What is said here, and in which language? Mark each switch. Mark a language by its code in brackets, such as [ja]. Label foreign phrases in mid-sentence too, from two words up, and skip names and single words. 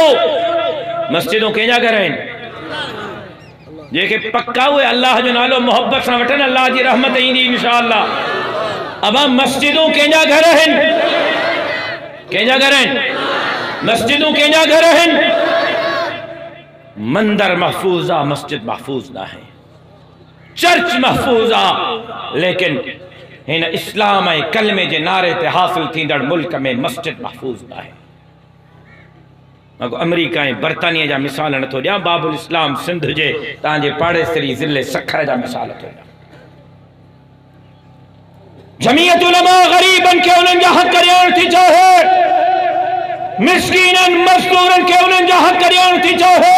[sd] मस्जिदूं कंहिंजा घर आहिनि? जेके पक्का हुए अल्लाह जो नालो मोहब्बत से वठन, अल्लाह जी रहमत ईंदी इंशाअल्लाह। अब मस्जिदूं कंहिंजा घर आहिनि? कंहिंजा घर आहिनि? मस्जिदूं कंहिंजा घर आहिनि? मंदिर महफूज आ, [ur] مسجد محفوظ نا ہے. [sd] चर्च महफूज आ, लेकिन हिन इस्लाम ऐं कलमे जे नारे ते हासिल थींदड़ मुल्क में [ur] مسجد محفوظ نا ہے. [sd] अमेरिका ऐं बरतानिया जा मिसाल नथो ॾियां, बाबुल इस्लाम सिंध जे तव्हांजे पाड़ेसरी ज़िले सखर जा मिसाल थो ॾियां। जमीयत उलमा ग़रीबन के उन्हनि जा हक़ ॾियण थी चाहे, मिस्कीनन मज़दूरन के उन्हनि जा हक़ ॾियण थी चाहे।